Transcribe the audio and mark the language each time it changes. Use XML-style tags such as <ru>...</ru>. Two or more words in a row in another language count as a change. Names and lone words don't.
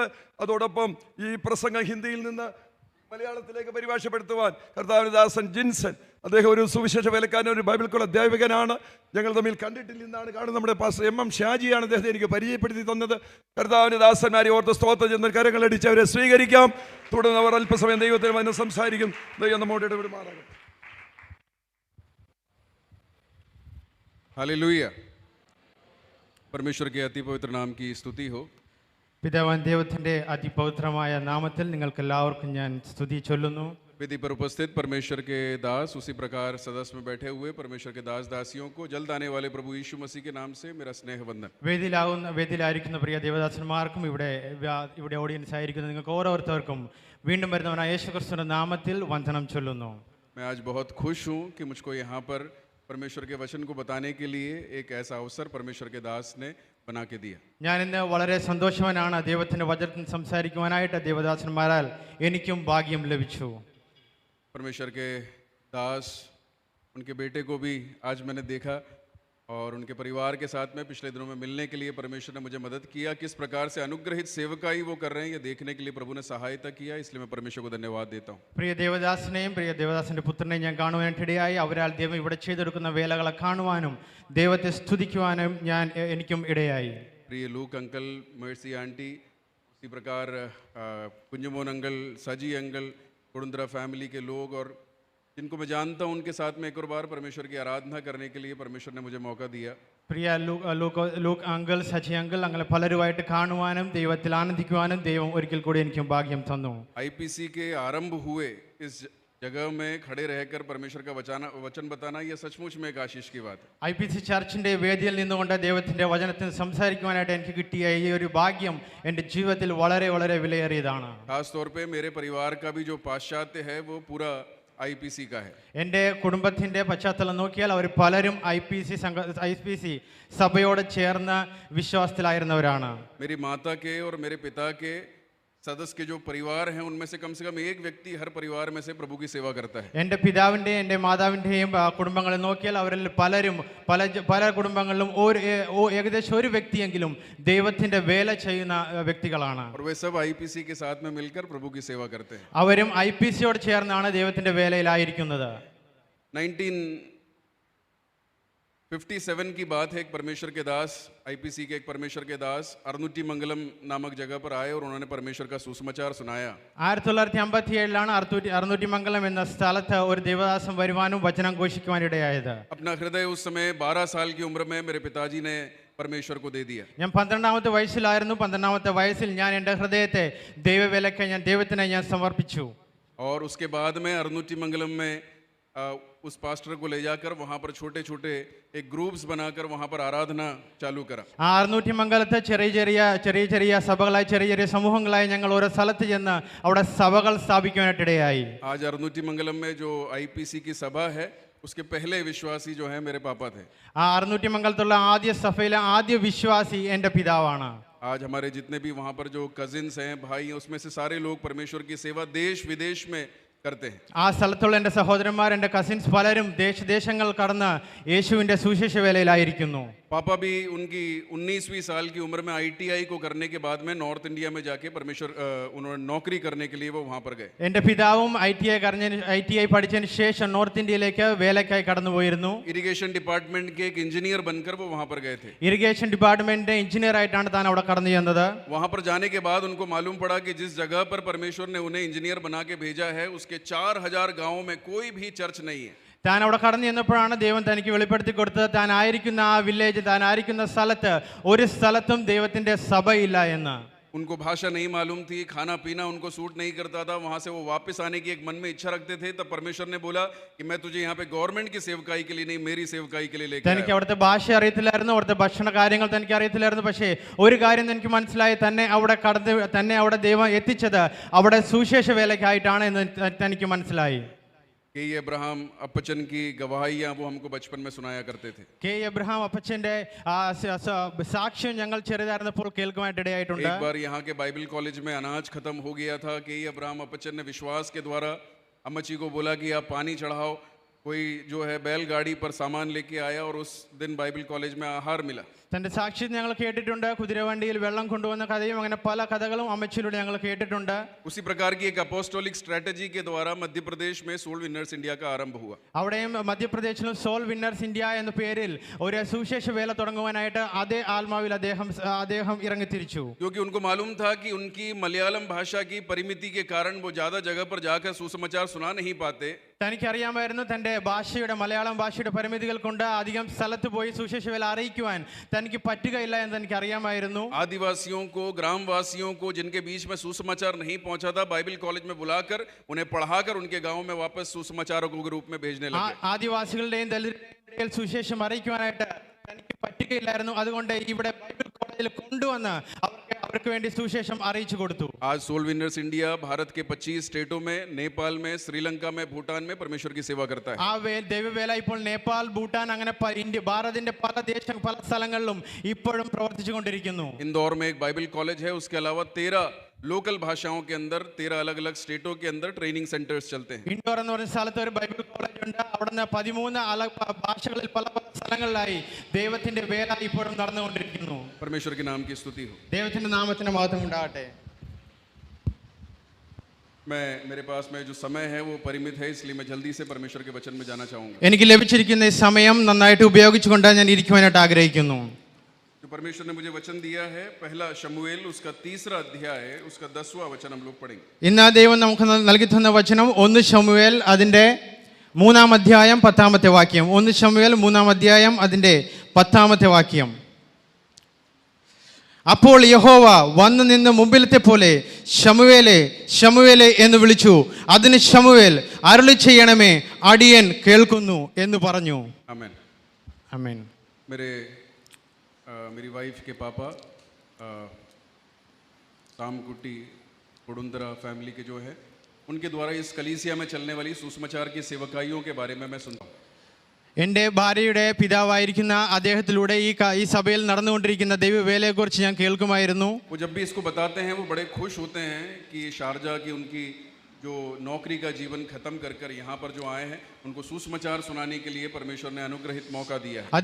<ml>അതോടൊപ്പം ഈ പ്രസംഗം ഹിന്ദിയിൽ നിന്ന് മലയാളത്തിലേക്ക് പരിഭാഷപ്പെടുത്തുവാൻ കർത്താവിന്റെ ദാസൻ ജിൻസൺ, അദ്ദേഹം ഒരു സുവിശേഷ വേലക്കാരൻ, ഒരു ബൈബിൾ കോളേജ് അധ്യാപകനാണ്. ഞങ്ങൾ തമ്മിൽ കണ്ടിട്ടില്ല, ഇന്നാണ് കാണുന്നത്. നമ്മുടെ പാസ്റ്റർ MM ഷാജിയാണ് അദ്ദേഹത്തെ എനിക്ക് പരിചയപ്പെടുത്തി തന്നത്. കർത്താവിന്റെ ദാസന്മാരെ ഓർത്ത് സ്തോത്രം ചെന്ന് കരങ്ങളടിച്ച് അവരെ സ്വീകരിക്കാം. തുടർന്ന് അവർ അല്പസമയം ദൈവത്തിന് വന്ന് സംസാരിക്കും. ദൈവം നമ്മോട് ഇടപെടുമാറാകും.</ml> <hi>हालेलुया। परमेश्वर के अति पवित्र नाम की स्तुति हो।</hi> <ml>പിതാവാൻ ദൈവത്തിന്റെ അതിപവിത്രമായ നാമത്തിൽ നിങ്ങൾക്ക് എല്ലാവർക്കും ഞാൻ സ്തുതി ചൊല്ലുന്നു.</ml> <hi>वेदी पर उपस्थित परमेश्वर के दास, उसी प्रकार सदस्य में बैठे हुए परमेश्वर के दास दासियों को जल्द आने वाले प्रभु यीशु मसीह के नाम से मेरा स्नेह वंदन।</hi> <ml>വേദിയിലായിരിക്കുന്ന പ്രിയ ദേവദാസന്മാർക്കും ഇവിടെ ഓഡിയൻസ് ആയിരിക്കുന്ന നിങ്ങൾക്ക് ഓരോരുത്തർക്കും വീണ്ടും വരുന്നവനായ യേശുക്രിസ്തുവിന്റെ നാമത്തിൽ വന്ദനം ചൊല്ലുന്നു.</ml> <hi>मैं आज बहुत खुश हूँ कि मुझको यहाँ पर परमेश्वर के वचन को बताने के लिए एक ऐसा अवसर परमेश्वर के दास ने बना के दिया.</hi> <ml>ഞാൻ ഇന്ന് വളരെ സന്തോഷവാനാണ്. ദൈവത്തിന്റെ വചനത്തിൽ സംസാരിക്കുവാനായിട്ട് ദേവദാസന്മാരാൽ എനിക്കും ഭാഗ്യം ലഭിച്ചു.</ml> <hi>परमेश्वर के दास, उनके बेटे को भी आज मैंने देखा और उनके परिवार के साथ में पिछले दिनों में मिलने के लिए परमेश्वर ने मुझे मदद किया. किस प्रकार से अनुग्रहित सेवकाई वो कर रहे हैं ये देखने के लिए प्रभु ने सहायता किया. इसलिए मैं परमेश्वर को धन्यवाद देता हूँ.</hi> <ml>പ്രിയ ദേവദാസനെയും പ്രിയ ദേവദാസന്റെ പുത്രനെയും ഞാൻ കാണുവാനായിട്ടിടയായി. അവരാൽ ദൈവം ഇവിടെ ചെയ്തെടുക്കുന്ന വേലകളെ കാണുവാനും ദൈവത്തെ സ്തുതിക്കുവാനും എനിക്കും ഇടയായി.</ml> <hi>प्रिय लूक अंकल, मेर्सी आंटी, उसी प्रकार कुंजमोन अंकल, सजी अंकल, कुड़ुंद्रा फैमिली के लोग और जिनको मैं जानता हूँ उनके साथ में एक और बार परमेश्वर की आराधना करने के लिए परमेश्वर ने मुझे मौका दिया.</hi> <ml>പ്രിയ ലൂക്ക് അങ്കിൾ, സജി അങ്കിൾ, അങ്ങനെ പലരുമായിട്ട് കാണുവാനും ദൈവത്തിൽ ആനന്ദിക്കുവാനും ദൈവം ഒരിക്കൽ കൂടി എനിക്കും ഭാഗ്യം തന്നു.</ml> <hi>IPC के आरंभ हुए इस जगह में खड़े रहकर परमेश्वर का वचन बताना, यह सचमुच में एक आशीष की बात है।</hi> <ml>IPC ചർച്ചിന്റെ വേദിയിൽ നിന്നുകൊണ്ട് ദൈവത്തിന്റെ വചനത്തിൽ സംസാരിക്കുവാനായിട്ട് എനിക്ക് കിട്ടിയ ഈ ഒരു ഭാഗ്യം എൻ്റെ ജീവിതത്തിൽ വളരെ വളരെ വിലയേറിയതാണ്.</ml> <hi>खास तौर पे मेरे परिवार का भी जो पाश्चात्य है वो पूरा IPC का है.</hi> <ml>എൻ്റെ കുടുംബത്തിന്റെ പശ്ചാത്തലം നോക്കിയാൽ അവർ പലരും IPC സഭയോട് ചേർന്ന് വിശ്വാസത്തിലായിരുന്നവരാണ്.</ml> <hi>मेरी माता के और मेरे पिता के सदस्य के जो परिवार हैं उनमें से कम एक व्यक्ति हर परिवार में से प्रभु की सेवा करता है.</hi> <ml>എൻ്റെ പിതാവിൻ്റെയും എൻ്റെ മാതാവിൻ്റെയും കുടുംബങ്ങളെ നോക്കിയാൽ അവരിൽ പലരും പല കുടുംബങ്ങളിലും ഏകദേശം ഒരു വ്യക്തിയെങ്കിലും ദൈവത്തിന്റെ വേല ചെയ്യുന്ന വ്യക്തികളാണ്.</ml> <hi>और वे सब IPC के साथ में मिलकर प्रभु की सेवा करते हैं.</hi> <ml>അവരും IPCയോട് ചേർന്നാണ് ദൈവത്തിന്റെ വേലയിലായിരിക്കുന്നത്.</ml> <hi>1957 की बात है. एक परमेश्वर के दास, IPC के एक परमेश्वर के दास अरनुटी मंगलम नामक जगह पर आए और उन्होंने परमेश्वर का सुसमाचार सुनाया.</hi> <ml>1957 അറുന്നൂറ്റി മംഗലം എന്ന സ്ഥലത്ത് ഒരു ദേവദാസൻ വരുവാനും വചനം ഘോഷിക്കുവാനിടയായത്.</ml> <hi>अपना हृदय उस समय 12 साल की उम्र में मेरे पिताजी ने परमेश्वर को दे दिया.</hi> <ml>ഞാൻ 12ാമത്തെ വയസ്സിലായിരുന്നു. 12ാമത്തെ വയസ്സിൽ ഞാൻ എൻ്റെ ഹൃദയത്തെ ദൈവവേലയ്ക്ക് ദൈവത്തിനെ ഞാൻ സമർപ്പിച്ചു.</ml> <hi>और उसके बाद में अरनुटी मंगलम में उस पास्टर को ले जाकर वहाँ पर छोटे छोटे एक ग्रुप्स बनाकर वहाँ पर आराधना चालू करा.</hi> <ml>അറുന്നൂറ്റി മംഗലത്തെ ചെറിയ സഭകളായി ചെറിയ സമൂഹങ്ങളായി ഞങ്ങൾ ഓരോ സ്ഥലത്ത് ചെന്ന് അവിടെ സഭകൾ സ്ഥാപിക്കുവാനായിട്ടിടയായി.</ml> <hi>आज अरनुटी मंगलम में जो IPC की सभा है उसके पहले विश्वासी जो है मेरे पापा थे.</hi> <ml>അറുന്നൂറ്റി മംഗലത്തുള്ള ആദ്യ സഭയിലെ ആദ്യ വിശ്വാസി എൻ്റെ പിതാവാണ്.</ml> <hi>आज हमारे जितने भी वहाँ पर जो कजिन्स हैं, भाई हैं, उसमें से सारे लोग परमेश्वर की सेवा देश विदेश में करते हैं.</hi> <ml>ആ സ്ഥലത്തുള്ള എൻ്റെ സഹോദരന്മാർ, എൻ്റെ കസിൻസ് പലരും ദേശങ്ങൾ കടന്ന് യേശുവിൻ്റെ സുവിശേഷ വേലയിലായിരിക്കുന്നു.</ml> <hi>पापा भी उनकी 19वीं साल की उम्र में ITI को करने के बाद में नॉर्थ इंडिया में जाके परमेश्वर उन्होंने नौकरी करने के लिए वो वहाँ पर गए.</hi> <ml>എൻ്റെ പിതാവും ITI പഠിച്ചതിന് ശേഷം നോർത്ത് ഇന്ത്യയിലേക്ക് വേലയ്ക്കായി കടന്നുപോയിരുന്നു.</ml> <en>irrigation department</en> <hi>के एक इंजीनियर बनकर वो वहाँ पर गए थे.</hi> <en>irrigation department</en> <ml>എഞ്ചിനീയർ ആയിട്ടാണ് താൻ അവിടെ കടന്നു ചെന്നത്.</ml> <hi>वहाँ पर जाने के बाद उनको मालूम पड़ा कि जिस जगह पर परमेश्वर ने उन्हें इंजीनियर बना के भेजा है उसके 4000 गाँवों में कोई भी चर्च नहीं है.</hi> <ml>താൻ അവിടെ കടന്നു ചെന്നപ്പോഴാണ് ദൈവം തനിക്ക് വെളിപ്പെടുത്തി കൊടുത്തത് താൻ ആയിരിക്കുന്ന ആ വില്ലേജ്, താൻ ആയിരിക്കുന്ന സ്ഥലത്ത് ഒരു സ്ഥലത്തും ദൈവത്തിന്റെ സഭയില്ല എന്ന്.</ml> <hi>उनको भाषा नहीं मालूम थी, खाना पीना उनको सूट नहीं करता था. वहां से वो वापस आने की एक मन में इच्छा रखते थे. तब परमेश्वर ने बोला कि मैं तुझे यहाँ पे गवर्नमेंट की सेवकाई के लिए नहीं, मेरी सेवकाई के लिए लेकर</hi> <ml>തനിക്ക് അവിടുത്തെ ഭാഷ അറിയത്തില്ലായിരുന്നു, അവിടുത്തെ ഭക്ഷണ കാര്യങ്ങൾ തനിക്ക് അറിയത്തില്ലായിരുന്നു. പക്ഷേ ഒരു കാര്യം എനിക്ക് മനസ്സിലായി, തന്നെ അവിടെ ദൈവം എത്തിച്ചത് അവിടെ സുവിശേഷ വേലയ്ക്കായിട്ടാണ് എന്ന് തനിക്ക് മനസ്സിലായി.</ml> <hi>के अब्राहम अपचन की गवाहियां वो हमको बचपन में सुनाया करते थे.</hi> <ml>के अब्राहम अपचന്റെ സാക്ഷ്യം ഞങ്ങൾ ചെറുതായിരുന്നപ്പോൾ കേൾക്കുവാനായിട്ടിടയായിട്ടുണ്ട്.</ml> <hi>एक बार यहाँ के बाइबल कॉलेज में अनाज खत्म हो गया था. के अब्राहम अपचन ने विश्वास के द्वारा अम्मची को बोला कि आप पानी चढ़ाओ. कोई जो है बैलगाड़ी पर सामान लेके आया और उस दिन बाइबल कॉलेज में आहार मिला.</hi> <ml>തന്റെ സാക്ഷ്യം ഞങ്ങൾ കേട്ടിട്ടുണ്ട്. കുതിരവണ്ടിയിൽ വെള്ളം കൊണ്ടുവന്ന കഥയും അങ്ങനെ പല കഥകളും അമ്മച്ചിലൂടെ ഞങ്ങൾ കേട്ടിട്ടുണ്ട്.</ml> <hi>उसी प्रकार की एक</hi> <en>apostolic strategy</en> <hi>के द्वारा मध्य प्रदेश में सोल विनर्स इंडिया का आरंभ हुआ.</hi> <ml>അവിടെയും മധ്യപ്രദേശിലും സോൾ വിന്നേഴ്സ് ഇന്ത്യ എന്ന പേരിൽ ഒരു സുവിശേഷ വേല തുടങ്ങുവാനായിട്ട് അതേ ആത്മാവിൽ അദ്ദേഹം ഇറങ്ങിത്തിരിച്ചു.</ml> <hi>क्योंकि उनको मालूम था कि उनकी मलयालम भाषा की परिमिति के कारण वो ज्यादा जगह पर जाकर सुसमाचार सुना नहीं पाते.</hi> <ml>തനിക്കറിയാമായിരുന്നു തന്റെ ഭാഷയുടെ മലയാളം ഭാഷയുടെ പരിമിതികൾ കൊണ്ട് അധികം സ്ഥലത്ത് പോയി സുവിശേഷ വേല അറിയിക്കുവാൻ തനിക്ക് പറ്റുകയില്ല എന്ന് എനിക്കറിയാമായിരുന്നു.</ml> <hi>आदिवासियों को, ग्रामवासियों को जिनके बीच में सुसमाचार नहीं पहुंचा था, बाइबल कॉलेज में बुलाकर उन्हें पढ़ाकर उनके गांव में वापस सुसमाचारों के रूप में भेजने लगे.</hi> <ml>ആദിവാസികളുടെയും ദലിതരുടെയും സുവിശേഷം അറിയിക്കുവാനായിട്ട് തനിക്ക് പറ്റുകയില്ലായിരുന്നു. അതുകൊണ്ട് ഇവിടെ ബൈബിൾ കോളേജിൽ കൊണ്ടുവന്ന് അവർക്ക് വേണ്ടി സുവിശേഷം അറിയിച്ചു കൊടുത്തു.</ml> <hi>आज सोल विनर्स इंडिया भारत के 25 स्टेटों में, नेपाल में, श्रीलंका में, भूटान में परमेश्वर की सेवा करता है.</hi> <ml>ആ ദൈവവേല ഇപ്പോൾ നേപ്പാൾ, ഭൂട്ടാൻ അങ്ങനെ ഭാരതത്തിന്റെ പല സ്ഥലങ്ങളിലും ഇപ്പോഴും പ്രവർത്തിച്ചു കൊണ്ടിരിക്കുന്നു.</ml> <hi>इंदौर में एक बाइबल कॉलेज है. उसके अलावा 13 लोकल भाषाओं के अंदर 13 अलग अलग स्टेटों के अंदर</hi> <en>training centers</en> <hi>चलते हैं.</hi> <ml>ഇൻഡോർ എന്ന് പറയുന്ന സ്ഥലത്ത് ഒരു ബൈബിൾ കോളേജ് ഉണ്ട്. അവിടുന്ന് 13 ഭാഷകളിൽ പല സ്ഥലങ്ങളിലായി ദൈവത്തിന്റെ വേല ഇപ്പോഴും നടന്നുകൊണ്ടിരിക്കുന്നു.</ml> <hi>परमेश्वर के नाम की स्तुति हो.</hi> <ml>ദൈവത്തിന്റെ നാമത്തിന് മഹത്വം ഉണ്ടാകട്ടെ.</ml> <hi>मेरे पास में जो समय है वो परिमित है, इसलिए मैं जल्दी से परमेश्वर के वचन में जाना चाहूंगा.</hi> <ml>എനിക്ക് ലഭിച്ചിരിക്കുന്ന ഈ സമയം നന്നായിട്ട് ഉപയോഗിച്ചുകൊണ്ട് ഞാൻ ഇരിക്കുവാനായിട്ട് ആഗ്രഹിക്കുന്നു.</ml> <hi>जो परमेश्वर ने मुझे वचन दिया है, पहला शमूएल उसका 3रा अध्याय है, उसका 10वां वचन हम लोग पढ़ेंगे.</hi> <ml>ഇന്ന് ദൈവം നമുക്ക് നൽകി തന്ന വചനം 1 ശമൂവേൽ അതിന്റെ 3-ാം അധ്യായം 10-ാമത്തെ വാക്യം. 1 ശമൂവേൽ 3-ാം അധ്യായം അതിന്റെ 10-ാമത്തെ വാക്യം. അപ്പോൾ യഹോവ വന്നു നിന്ന് മുമ്പിലത്തെ പോലെ ശമൂവേലേ ശമൂവേലേ എന്ന് വിളിച്ചു. അതിന് ശമൂവേൽ അരുളി ചെയ്യണമേ, അടിയൻ കേൾക്കുന്നു എന്ന് പറഞ്ഞു.</ml> <hi>आमेन।</hi> <ml>ആമേൻ.</ml> <hi>मेरी वाइफ के पापा सामकुटी कुडुंदरा फैमिली के जो है, उनके द्वारा इस कलीसिया में चलने वाली सुसमाचार की सेवकाइयों के बारे में मैं सुनता हूँ।</hi> <ml>എൻ്റെ ഭാര്യയുടെ പിതാവായിരിക്കുന്ന അദ്ദേഹത്തിലൂടെ ഈ സഭയിൽ നടന്നുകൊണ്ടിരിക്കുന്ന ദൈവവേലയെക്കുറിച്ച് ഞാൻ കേൾക്കുമായിരുന്നു.</ml> <hi>वो जब भी इसको बताते हैं वो बड़े खुश होते हैं कि शारजा की उनकी जो नौकरी का जीवन खत्म कर यहाँ पर जो आए हैं उनको सुसमाचार सुनाने के लिए परमेश्वर ने अनुग्रहित मौका दिया है।</hi>